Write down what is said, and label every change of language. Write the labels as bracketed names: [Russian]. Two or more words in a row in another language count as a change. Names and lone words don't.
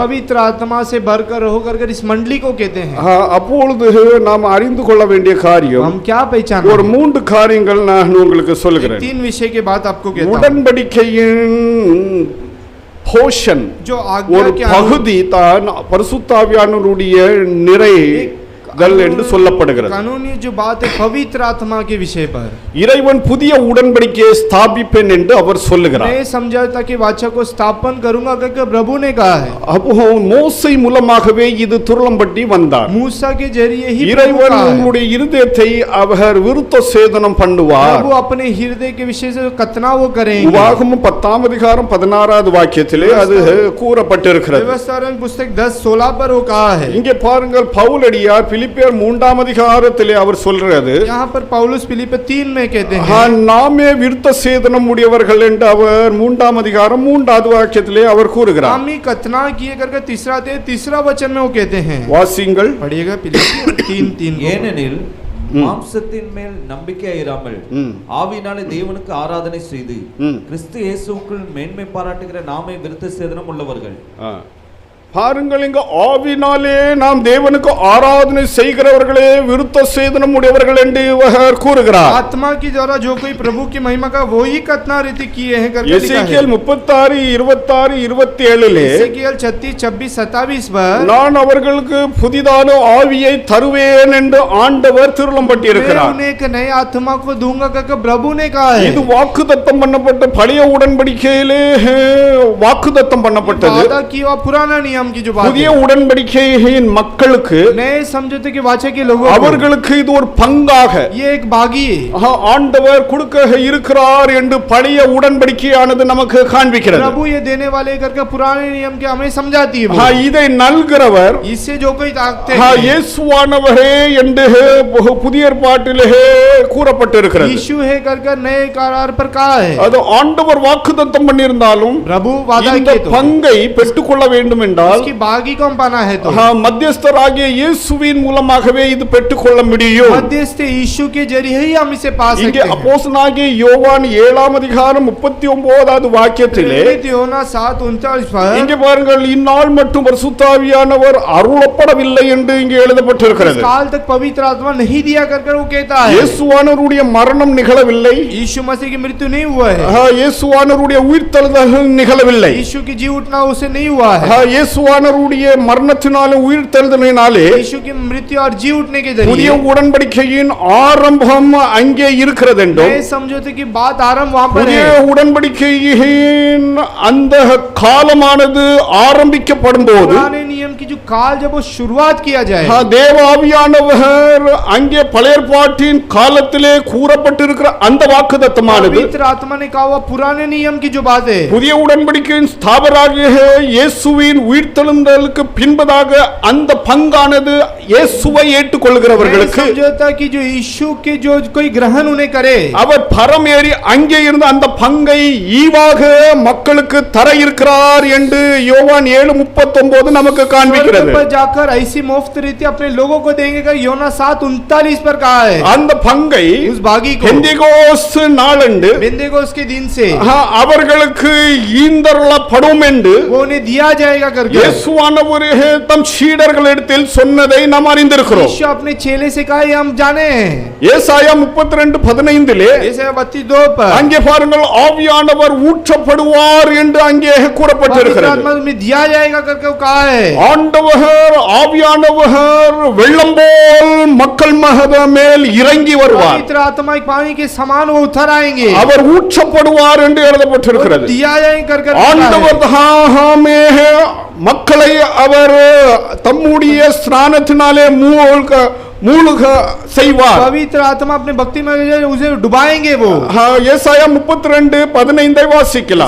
[Hindi] पवित्र आत्मा से भरकर होकर इस मंडली को कहते हैं। [Tamil] அப்பொழுது நாம் அறிந்து கொள்ள வேண்டிய காரியம் [Hindi] हम क्या पहचान [Tamil] ஒரு 3 காரியங்கள் நான் உங்களுக்கு சொல்கிறேன். [Hindi] 3 विषय के बात आपको कहता हूं। [Tamil] உடன்படிக்கையின் போஷன் [Hindi] जो [Tamil] ஒரு [Hindi] आज्ञा के [Tamil] பகுதி தான் பரிசுத்தாவியானவருடைய நிறைகள் என்று சொல்லப்படுகிறது. [Hindi] कानूनी जो बात है पवित्र आत्मा के विषय पर [Tamil] இறைவன் புதிய உடன்படிக்கையை ஸ்தாபிப்பேன் என்று அவர் சொல்லுகிறார். [Hindi] मैं समझौता के वाचा को स्थापन करूंगा करके प्रभु ने कहा है। [Tamil] அப்போ மோசே மூலமாகவே இது துரளம்பட்டி வந்தார். [Hindi] मूसा के जरिए ही [Tamil] இறைவன் உங்களுடைய இருதயத்தை அவர் விருத்த சேதனம் பண்ணுவார். [Hindi] प्रभु अपने हृदय के विषय से कतना वो करेंगे। [Tamil] உபாகமம் 10ஆம் அதிகாரம் 16வது வாக்கியத்திலே அது கூறப்பட்டிருக்கிறது. [Hindi] व्यवस्थापन पुस्तक 10:16 पर वो कहा है। [Tamil] இங்கே பாருங்கள், பவுலடியார் பிலிப்பியர் 3ஆம் அதிகாரத்திலே அவர் சொல்றது, [Hindi] यहाँ पर पौलुस फिलिप्पियों 3 में कहते हैं [Tamil] நாமே விருத்த சேதனம் உடையவர்கள் என்று அவர் 3ஆம் அதிகாரம் 3வது வாக்கியத்திலே அவர் கூறுகிறார். [Hindi] हम ही कतना किए करके तीसरा वचन में वो कहते हैं। [Tamil] வாசிங்கள், [Hindi] पढ़िएगा फिलिप्पियों 3:3 [Tamil] ஏனெனில் மாம்சத்தின் மேல் நம்பிக்கையாயிராமல் ஆவியினாலே தேவனுக்கு ஆராதனை செய்து கிறிஸ்து இயேசுவுக்குள் மேன்மை பாராட்டுகிற நாமே விருத்த சேதனம் உள்ளவர்கள். பாருங்கள், இங்க ஆவினாலே நாம் தேவனுக்கு ஆராதனை செய்கிறவர்களே விருத்த சேதனம் உடையவர்கள் என்று இவர் கூறுகிறார். [Hindi] आत्मा की द्वारा जो कोई प्रभु की महिमा का वो ही कतना रीति किए हैं करके लिखा है। [Tamil] எசேக்கியேல் 36:26-27 [Hindi] एसेकियेल 36:26-27 पर [Tamil] நான் அவர்களுக்கு புதிதான ஆவியை தருவேன் என்று ஆண்டவர் திருளம்பட்டி [Hindi] मैं [Tamil] இருக்கிறார். [Hindi] उन्हें एक नए आत्मा को दूंगा करके प्रभु ने कहा है। [Tamil] இது வாக்குத்தத்தம் பண்ணப்பட்ட பழைய உடன்படிக்கையிலே வாக்குத்தத்தம் பண்ணப்பட்டது. [Hindi] वादा किया पुराना नियम की जो बात [Tamil] புதிய உடன்படிக்கையின் மக்களுக்கு [Hindi] नए समझौते के वाचा के लोगों [Tamil] அவர்களுக்கு இது ஒரு பங்காக [Hindi] ये एक बागी है। [Tamil] ஆண்டவர் கொடுக்க இருக்கிறார் என்று பழைய உடன்படிக்கையானது நமக்கு காண்பிக்கிறது. [Hindi] प्रभु ये देने वाले करके पुराने नियम के हमें समझाती है। [Tamil] இதை நல்கிறவர் [Hindi] इससे जो कोई ताकते हैं [Tamil] இயேசுவானவரே என்று புதிய ஏற்பாட்டிலே கூறப்பட்டிருக்கிறது. [Hindi] यीशु है करके नए करार पर कहा है। [Tamil] அது ஆண்டவர் வாக்குத்தத்தம் பண்ணியிருந்தாலும் [Hindi] प्रभु वादा [Tamil] இந்த [Hindi] किए तो [Tamil] பங்கை பெற்றுக்கொள்ள வேண்டும் என்றால் [Hindi] इसकी बागी को हम पाना है तो [Tamil] மத்தியஸ்தராகிய இயேசுவின் மூலமாகவே இது பெற்றுக்கொள்ள முடியும். [Hindi] मध्यस्थ यीशु के जरिए ही हम इसे पा सकते [Tamil] இங்கே [Hindi] हैं। [Tamil] அப்போஸ்தலனாகிய யோவான் 7ஆம் அதிகாரம் 39வது வாக்கியத்திலே [Hindi] யோனா 7:39 पर [Tamil] இங்கே பாருங்கள், இந்நாள் மட்டும் பரிசுத்த ஆவியானவர் அருளப்படவில்லை என்று இங்கே எழுதப்பட்டிருக்கிறது. [Hindi] इस काल तक पवित्र आत्मा नहीं दिया करके वो कहता है। [Tamil] இயேசுவானவருடைய மரணம் நிகழவில்லை, [Hindi] यीशु मसीह की मृत्यु नहीं हुआ है। [Tamil] இயேசுவானவருடைய உயிர்த்தெழுதல் நிகழவில்லை, [Hindi] यीशु की जी उठना उसे नहीं हुआ है। [Tamil] இயேசுவானவருடைய மரணத்தினாலே உயிர்த்தெழுதலினாலே [Hindi] यीशु की मृत्यु और जी उठने के [Tamil] புதிய [Hindi] जरिए [Tamil] உடன்படிக்கையின் ஆரம்பம் அங்கே இருக்கிறது என்றும் [Hindi] नए समझौते की बात आरंभ वहां पर [Tamil] புதிய [Hindi] है। [Tamil] உடன்படிக்கையின் அந்த காலமானது ஆரம்பிக்கப்படும் போது [Hindi] पुराने नियम की जो काल जब वो शुरुआत किया जाए [Tamil] தேவ ஆவியானவர் அங்கே பழைய ஏற்பாட்டின் காலத்திலே கூறப்பட்டிருக்கிற அந்த வாக்குத்தத்தமானது [Hindi] पवित्र आत्मा ने कहा हुआ पुराने नियम की जो बात है [Tamil] புதிய உடன்படிக்கையின் ஸ்தாபகராகிய இயேசுவின் உயிர்த்தெழுந்தலுக்கு பின்பதாக அந்த பங்கானது இயேசுவை ஏற்றுக்கொள்கிறவர்களுக்கு [Hindi] समझौता की जो यीशु के जो कोई ग्रहण उन्हें करे [Tamil] அவர் பரமேறி அங்கே இருந்து அந்த பங்கை ஈவாக மக்களுக்கு தர இருக்கிறார் என்று யோவான் 7:39 நமக்கு காண்பிக்கிறது. இருக்கிறது. [Hindi] पर जाकर ऐसी मुफ्त रीति अपने लोगों को देंगे का योना 7:39 पर कहा है. [Tamil] அந்த பங்கை [Hindi] उस भागी को [Tamil] பெந்தேகோஸ்து நாளன்று [Hindi] बेंतेकोस्त के दिन से [Tamil] அவர்களுக்கு ஈந்தருளப்படும் என்று [Hindi] वो उन्हें दिया जाएगा करके [Tamil] இயேசுவானவர் தம் சீடர்களிடத்தில் சொன்னதை நாம் அறிந்திருக்கிறோம். [Hindi] यीशु अपने चेले से कहा, ये हम जाने हैं. [Tamil] ஏசாயா 32:15 [Hindi] यशायाह 32 पर [Tamil] அங்கே பாருங்கள், ஆவியானவர் ஊற்றப்படுவார் என்று அங்கே [Hindi] पवित्र [Tamil] கூறப்பட்டிருக்கிறது. [Hindi] आत्मा में दिया जाएगा करके कहा है. [Tamil] ஆண்டவர் ஆவியானவர் வெள்ளம் போல் மக்கள் மேல் இறங்கி வருவார். [Hindi] पवित्र आत्मा एक पानी के समान वो उतर आएंगे. [Tamil] அவர் ஊற்றப்படுவார் என்று எழுதப்பட்டிருக்கிறது. [Hindi] दिया जाएगा करके [Tamil] ஆண்டவர் தாமே மக்களை அவர் தம்முடைய ஸ்நானத்தினாலே மூழ்க செய்வார். [Hindi] पवित्र आत्मा अपने भक्ति में उसे डुबाएंगे. वो [Tamil] ஏசாயா 32:15 வாசிக்கலாம்.